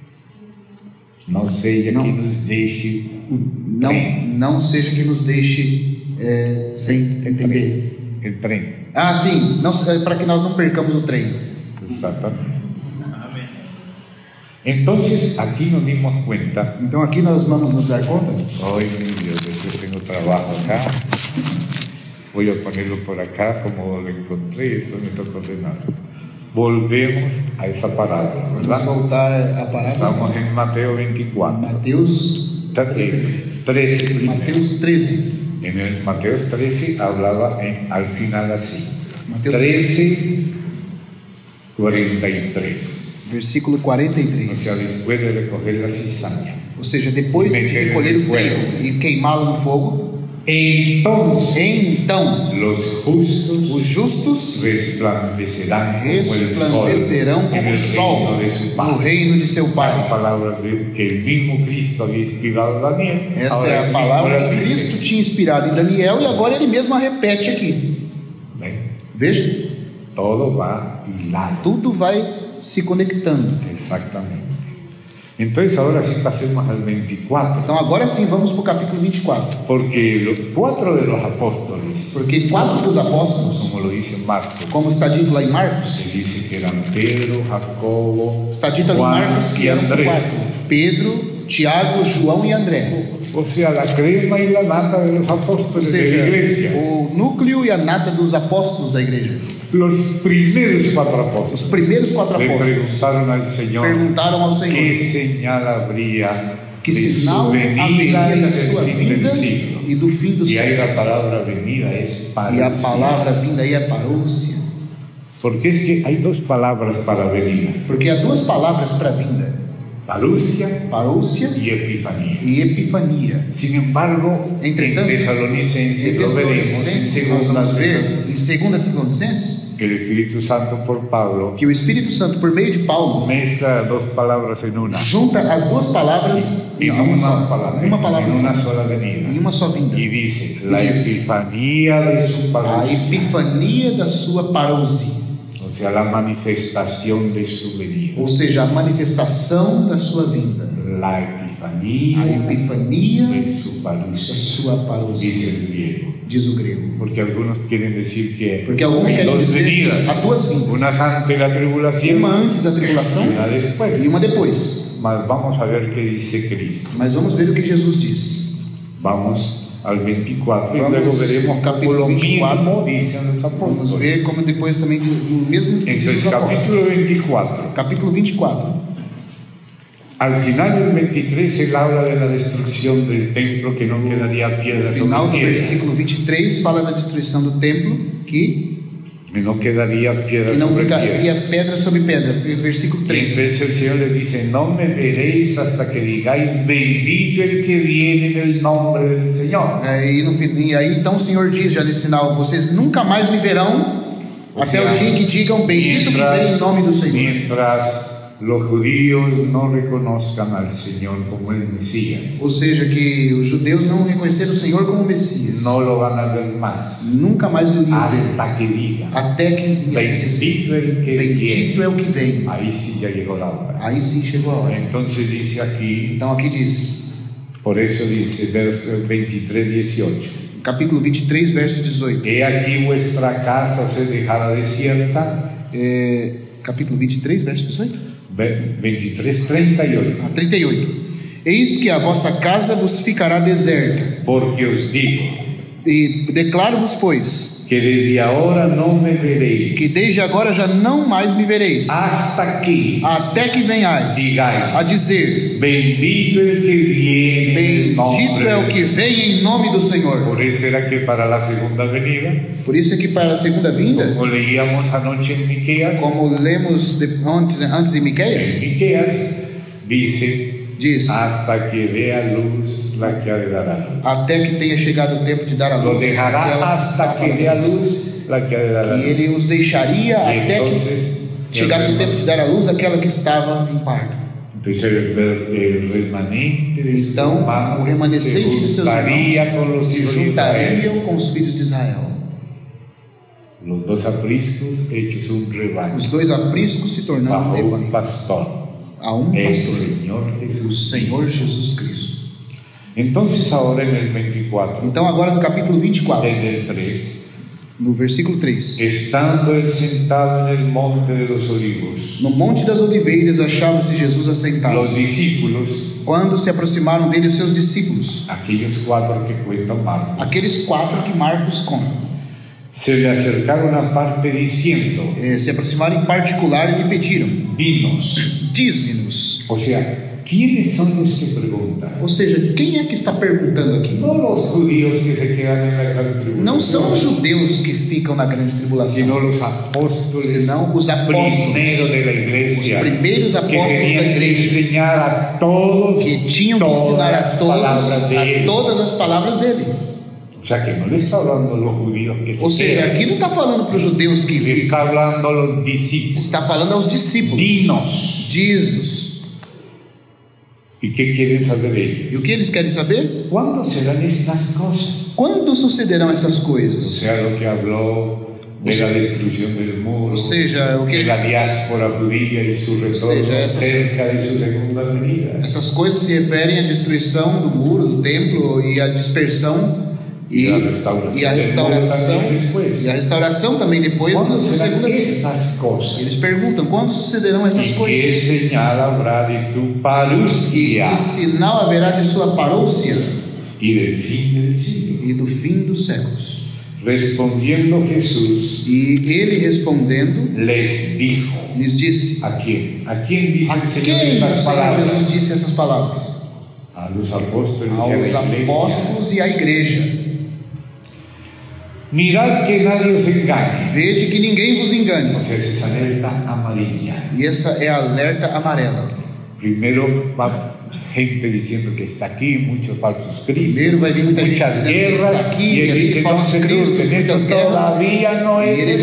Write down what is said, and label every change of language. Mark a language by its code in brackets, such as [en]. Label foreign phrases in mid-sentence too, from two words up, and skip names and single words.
[es] No sea [pt] Não. [es] que nos deje un tren. [pt] Não seja que nos deixe sem entender. [es] El tren. [pt] Ah, sim, para que nós não percamos o trem. [es] Exactamente. Entonces aquí nos dimos cuenta. [pt] Então aqui nós vamos nos dar conta. [es] Ay, mi Dios, yo tengo trabajo acá. Voy a ponerlo por acá como lo encontré. Esto me toca ordenar. Volvemos a esa parábola, [pt] Vamos [es] ¿verdad? [pt] voltar a parábola. [es] Estamos en Mateo 24. [pt] Mateus [es] 13 primero. [pt] Mateus 13. [es] En el Mateo 13 hablaba al final así. [pt] Mateus 13, 43. [es] Versículo O sea, 43. después de recoger la cizaña. [pt] Ou seja, depois de recolher o trigo e queimá-lo no fogo, [es] Entonces [pt] então [es] los justos [pt] os justos [es] resplandecerán como el sol [pt] resplandecerão [es] en [pt] como [es] el [pt] o sol [es] reino de su [pt] no [es] Padre. [pt] reino de seu [es] Las [pt] Pai. [es] palabras que el mismo Cristo había inspirado a Daniel. [pt] Essa [es] ahora [pt] é [es] él [pt] a [es] mismo [pt] palavra [es] la [pt] que [es] dice. [pt] Cristo tinha inspirado em Daniel e agora ele mesmo a repete aqui. [es] ¿Ven? [pt] Veja, [es] Todo va hilado. [pt] tudo vai se conectando. [es] Exactamente. Entonces ahora sí pasemos al 24. [pt] Então agora sim vamos para o capítulo 24. [es] Porque los 4 de los apóstoles, [pt] Porque 4 dos apóstolos, [es] como lo dice Marcos, [pt] como está dito lá em Marcos, [es] se dice que eran Pedro, Jacobo, [pt] está dito ali em [es] Juan [pt] Marcos que [es] y [pt] eram [es] Andrés. [pt] 4: Pedro, Tiago, João e André. [es] O sea, la crema y la nata de los [pt] Ou [es] apóstoles de la [pt] seja, [es] iglesia. [pt] o núcleo e a nata dos apóstolos da igreja. [es] Los primeros 4 [pt] Os [es] apóstoles [pt] primeiros 4 [es] le [pt] apóstolos [es] preguntaron al Señor [pt] perguntaram ao Senhor [es] qué señal habría [pt] que [es] de [pt] sinal [es] su venida [pt] haveria [es] y [pt] da [es] del [pt] sua [es] fin [pt] vinda [es] del siglo. [pt] e do fim do [es] Y ahí [pt] século. [es] la palabra venida es [pt] E a [es] parousia. [pt] palavra vinda aí é parousia. [es] Porque es que hay 2 palabras para venida: [pt] Porque há 2 palavras para vinda: [es] parousia [pt] parousia [es] y epifanía. [pt] e epifania. [es] Sin embargo, [pt] Entretanto, [es] en Tesalonicenses [pt] Em [es] lo veremos en [pt] Tessalonicenses, nós [es] segunda [pt] vamos ver em 2 Tessalonicenses [es] que el Espíritu Santo por Pablo [pt] que o Espírito Santo, por meio de Paulo, [es] mezcla 2 palabras en una. [pt] junta as 2 palavras [es] En [pt] uma [es] una [pt] só, [es] palabra, [pt] uma palavra [es] en una [pt] só, [es] sola venida. [pt] em uma só vinda. [es] Y dice, la [pt] dice, [es] epifanía de su [pt] A [es] parousia, [pt] epifania da sua parousia, [es] o sea, la manifestación de su venida, [pt] ou seja, a manifestação da sua vinda, [es] La epifanía [pt] A epifania [es] es su [pt] é [es] parousia, [pt] sua [es] dice [pt] parousia, [es] el griego. [pt] diz o grego. [es] Porque algunos quieren decir que [pt] Porque alguns [es] hay [pt] querem [es] dos [pt] dizer [es] venidas, [pt] que há duas [es] una [pt] vindas, [es] antes de la tribulación [pt] uma antes da tribulação [es] y una después. [pt] e uma depois. [es] Mas vamos a ver qué dice Cristo. [pt] Mas vamos ver o que Jesus diz. [es] Vamos al 24 y [pt] Vamos [es] luego veremos cómo [pt] capítulo [es] lo [pt] 24. [es] mismo dicen los [pt] Vamos [es] apóstoles. [pt] ver como depois também o mesmo diz [es] Entonces, [pt] os apóstolos. [es] capítulo 24. [pt] Capítulo 24. [es] Al final del 23 él habla de la destrucción del templo, que no quedaría piedra [pt] No final [es] sobre [pt] do [es] piedra. [pt] versículo 23 fala da destruição do templo, que [es] Que no quedaría piedra [pt] não [es] sobre piedra. [pt] ficaria pedra sobre pedra. [es] Versículo Y 3. entonces el Señor les dice: no me veréis hasta que digáis, bendito el que viene en el nombre del Señor. [pt] E aí então o Senhor diz já nesse final: vocês nunca mais me verão até o dia em que digam bendito que vem em nome do Senhor. [es] Mientras los judíos no reconozcan al Señor como el Mesías, [pt] Ou seja, que os judeus não reconheceram o Senhor como Messias. [es] no lo van a ver más [pt] Nunca mais o iriam ver. [es] hasta que diga, [pt] Até que [es] bendito el que [pt] bendito [es] viene. [pt] é o que vem. [es] Ahí sí ya llegó la hora. [pt] Aí sim chegou a hora. [es] Entonces dice aquí, [pt] Então aqui diz, [es] por eso dice, verso 23, 18. [pt] capítulo 23, verso 18. [es] He aquí vuestra casa se dejará desierta. [pt] Capítulo 23, verso 18. 23, 38. 38. Eis que a vossa casa vos ficará deserta. [es] Porque os digo [pt] E declaro-vos, pois, [es] que desde ahora no me veréis, [pt] que desde agora já não mais me vereis, [es] hasta que [pt] até que venhais [es] Digais. [pt] a dizer, [es] bendito el que viene en el [pt] bendito [es] nombre [pt] é o [es] del [pt] que vem em nome do Senhor. [es] Por eso era que para la segunda venida, [pt] Por isso é que para a segunda vinda, [es] como leíamos anoche en Miqueas, [pt] como lemos antes em Miqueias, [es] dice, [pt] diz, [es] hasta que dé a luz la que ha de dar a luz. [pt] até que tenha chegado o tempo de dar a [es] Lo [pt] luz, [es] dejará [pt] aquela [es] hasta que dé a luz la que ha de dar a e luz. [pt] ele os deixaria [es] Y [pt] até [es] entonces, [pt] que chegasse o tempo de dar a luz aquela que estava em parto. [es] entonces el remanente de sus [pt] Então, o [es] hermanos [pt] remanescente [es] se [pt] de seus [es] juntaría [pt] irmãos [es] con los [pt] se [es] hijos de Israel. [pt] juntariam com os filhos de Israel. [es] Los dos apriscos hechos un rebaño [pt] Os dois apriscos se tornaram um [es] bajo un [pt] rebanho, [es] pastor, [pt] a um [es] el [pt] pastor, [es] Señor [pt] o [es] Jesús. [pt] Senhor Jesus Cristo. [es] Entonces ahora en el 24, [pt] Então agora no capítulo 24, [es] desde el 3, [pt] no versículo 3. [es] estando él sentado en el monte de los olivos, [pt] No Monte das Oliveiras achava-se Jesus assentado. [es] los discípulos, [pt] Quando se aproximaram dele os seus discípulos, [es] aquellos cuatro que cuentan Marcos, [pt] aqueles quatro que Marcos conta, [es] se le acercaron aparte diciendo, [pt] se aproximaram em particular e lhe pediram: [es] dinos. [pt] dize-nos. [es] O sea, ¿quiénes son los que preguntan? [pt] Ou seja, quem é que está perguntando aqui? [es] No los judíos que se quedan en la gran tribulación, [pt] Não são os judeus que ficam na grande tribulação, [es] sino los apóstoles, [pt] senão os apóstolos, [es] primero de la [pt] os [es] iglesia, [pt] primeiros [es] que [pt] apóstolos da [es] tenían que [pt] igreja, [es] enseñar a todos [pt] que tinham que [es] todas [pt] ensinar a [es] las [pt] todos [es] palabras de [pt] a [es] él. [pt] todas as palavras dele. [es] O sea, que no le está hablando a los judíos que [pt] Ou [es] se [pt] seja, [es] quedan, [pt] aqui não está falando para os judeus que [es] le [pt] ficam, [es] está hablando a los discípulos. [pt] está falando aos discípulos. [es] Dinos. [pt] Diz-nos. [es] ¿Y qué quieren saber [pt] E [es] ellos? [pt] o que eles querem saber? [es] ¿Cuándo serán estas cosas? [pt] Quando sucederão essas [es] O [pt] coisas? [es] sea, lo que habló de la destrucción del muro, [pt] Ou seja, o [es] de [pt] que [es] la diáspora judía y su retorno sea, esas- cerca de su segunda venida. [pt] essas coisas se referem à destruição do muro, do templo e à dispersão e a restauração e a restauração também depois. e a restauração também depois [es] ¿Cuándo [pt] na [es] serán [pt] segunda vez. [es] estas cosas? [pt] Eles perguntam quando sucederão essas [es] ¿Y qué [pt] coisas [es] señal habrá de tu [pt] e [es] parusia [pt] que sinal haverá de sua parousia [es] y del fin del siglo? [pt] e do fim dos séculos. [es] Respondiendo Jesús, [pt] E ele respondendo [es] les dijo, [pt] lhes disse: [es] ¿a quién? ¿A quién dice [pt] a [es] el Señor [pt] quem o [es] estas [pt] Senhor [es] palabras? [pt] Jesus disse essas palavras? [es] A los apóstoles y a la [pt] Aos [es] iglesia. [pt] apóstolos e à igreja. [es] Mirad que nadie os engañe. [pt] Vede que ninguém vos engane. [es] O sea, esa es alerta amarilla. [pt] E essa é a alerta amarela. [es] Primero va gente diciendo que está aquí, muchos falsos cristos, [pt] Primeiro vai vir muita gente [es] muchas [pt] dizendo que [es] guerras, [pt] está aqui, [es] y [pt] que [es] él dice, [pt] tem [es] no [pt] falsos [es] se [pt] cristos, [es] preocupen, [pt] muitas [es] esto [pt] guerras. [es] todavía no [pt] E [es] es [pt] ele